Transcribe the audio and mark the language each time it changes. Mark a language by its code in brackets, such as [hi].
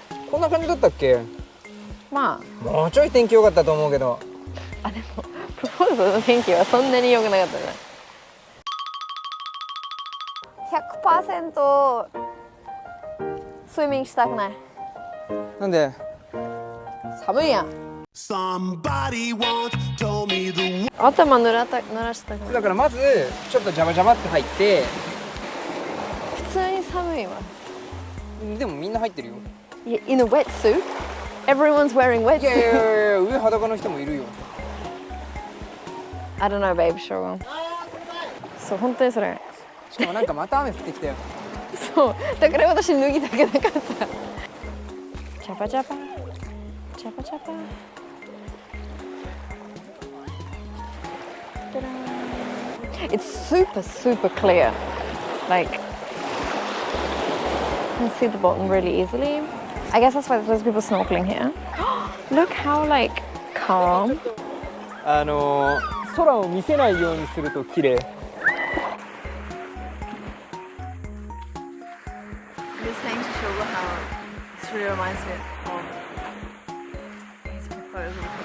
[ja] こんな感じだったっけ？まもうちょい天気良かったと思うけど。あ、でもプロポーズの天気はそんなに良くなかったね。 100% スイミングしたくない。なんで？寒いやん。 [en] Somebody once told me the [ja] 頭濡らしたくない。だからまずちょっとジャバジャバって入って。普通に寒いわ。でもみんな入ってるよ。 [en] In a wetsuit? Everyone's wearing [ja] いやい [en] wetsuit. [ja] やいや、上裸の人もいるよ。 [en] I don't know, babe. Sure. [ja] そう、本当にそれ。しかもなんかまた雨降ってきたよ。そう、だから私脱ぎたくなかった。チャパチャパ、チャパチャパ。 [en] It's super, super clear. Like, you can see the bottom really easily. I guess that's why there's people snorkeling here. Look how like calm. [ja] 空を見せないようにすると綺麗。 [en] This thing to show how this really reminds me of his proposal.